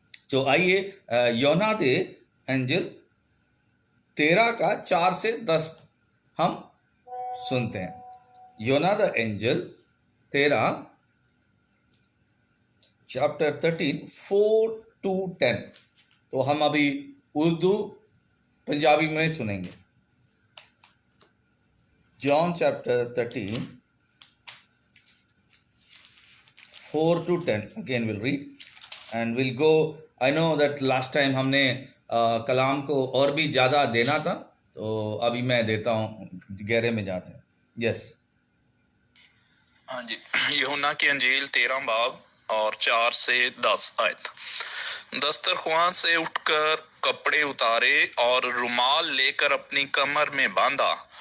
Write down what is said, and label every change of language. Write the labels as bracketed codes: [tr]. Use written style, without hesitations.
[hi] तो आइए यूहन्ना दे एंजल 13 का 4 से 10 हम सुनते हैं. यूहन्ना द एंजल 13 चैप्टर 13 4 to 10. तो हम अभी उर्दू पंजाबी में सुनेंगे. [en] John chapter 13 4 to 10 again we'll read and we'll go. I know that last time [hi] हमने कलाम को और भी ज़्यादा देना था, तो अभी मैं देता हूँ, गहरे में जाते हैं. [en] Yes. [hi] हाँ जी. यूहन्ना की अंजील 13 बाब और 4 से 10 आयत. दस्तरख्वान से उठकर कपड़े उतारे और रुमाल लेकर अपनी कमर में बांधा.